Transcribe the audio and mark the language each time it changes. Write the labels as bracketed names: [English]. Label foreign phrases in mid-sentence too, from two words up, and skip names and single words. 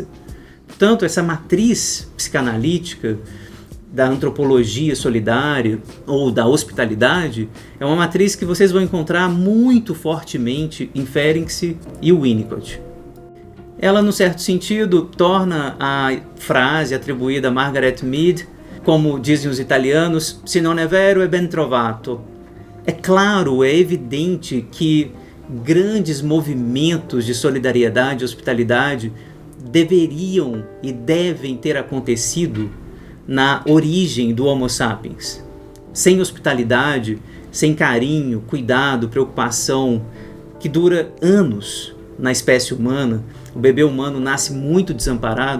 [Portuguese] Portanto, essa matriz psicanalítica da antropologia solidária ou da hospitalidade é uma matriz que vocês vão encontrar muito fortemente em Ferenczi e Winnicott. Ela, num certo sentido, torna a frase atribuída a Margaret Mead, como dizem os italianos, [Italian] se non è vero è ben trovato. [Portuguese] É claro, é evidente que grandes movimentos de solidariedade e hospitalidade deveriam e devem ter acontecido na origem do Homo sapiens. Sem hospitalidade, sem carinho, cuidado, preocupação, que dura anos na espécie humana, o bebê humano nasce muito desamparado.